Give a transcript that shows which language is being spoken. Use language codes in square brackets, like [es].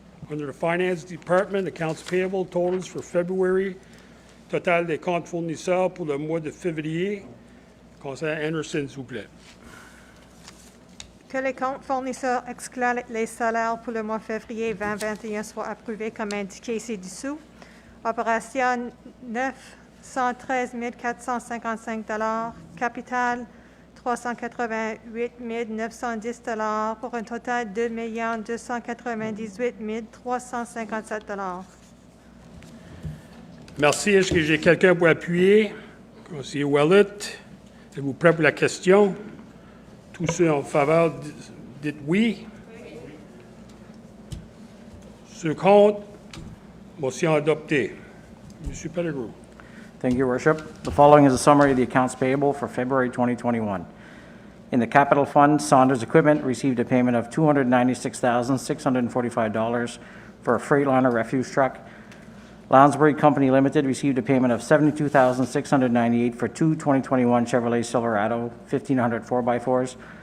[en] Under the Finance Department, accounts payable totals for February. [fr] Total des comptes fournisseurs pour le mois de février. Conseiller Anderson, s'il vous plaît. Que les comptes fournisseurs excluant les salaires pour le mois de février 2021 soient approuvés comme indiqué ci-dessous. Opération 913 455 $, capital 388 910 $ pour un total de 2 298 357 $. Merci. Est-ce que j'ai quelqu'un pour appuyer? Conseiller Willett, êtes-vous prêt pour la question? Tous ceux en faveur, dites oui. Ceux contre, motion adoptée. Monsieur Pellegrin. [en] Thank you, Your Worship. The following is a summary of the accounts payable for February 2021. In the capital fund, Saunders Equipment received a payment of $296,645 for a Freightliner refuse truck. Lounsbury Company Limited received a payment of $72,698 for two 2021 Chevrolet Silverado 1500 4x4s.